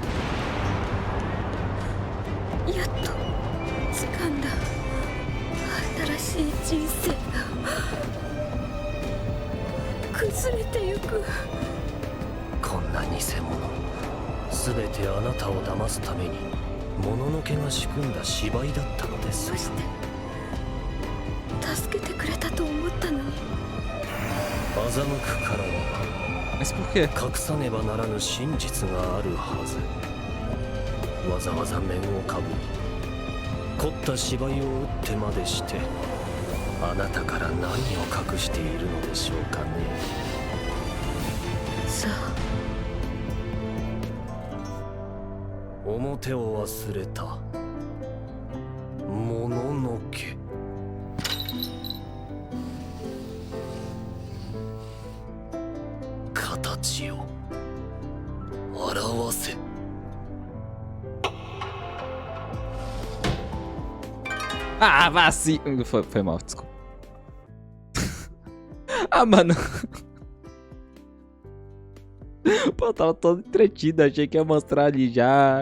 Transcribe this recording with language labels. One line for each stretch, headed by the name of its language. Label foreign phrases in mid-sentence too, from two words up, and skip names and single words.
Japanese: やっと掴んだ新しい人生が崩れてゆく。こんな偽物、全てあなたを騙すためにもののけが仕組んだ芝居だったのです。どうして助けてくれたと思ったのに。欺くからには
Portuguese: Mas por quê?
Japanese: 隠さねばならぬ真実があるはず。わざわざ面をかぶり凝った芝居を打ってまでしてあなたから何を隠しているのでしょうかね。さあ、表を忘れたもののけ。形を表せ。
Portuguese: Ah, vacilo. Foi mal, desculpa. Ah, mano. Pô, eu tava todo entretido, achei que ia mostrar ali já.